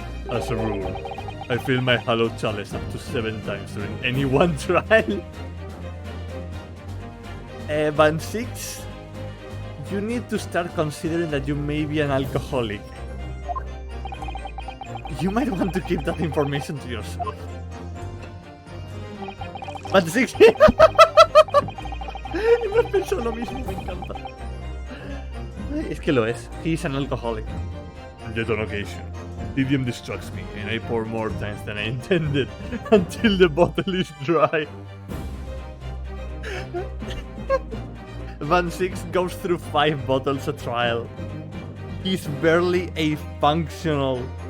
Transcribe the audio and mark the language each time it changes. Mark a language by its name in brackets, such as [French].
[English] As a rule, I fill my hollow chalice up to 7 times during any one trial. Van 6, you need to start considering that you may be an alcoholic. You might want to keep that information to yourself. Van 6. [Spanish] Me pensó lo mismo, me encanta. Es que lo es. [English] He's an alcoholic. Yet on occasion, Didium distracts me and I pour more times than I intended until the bottle is dry. Van 6 goes through 5 bottles a trial. He's barely a functional.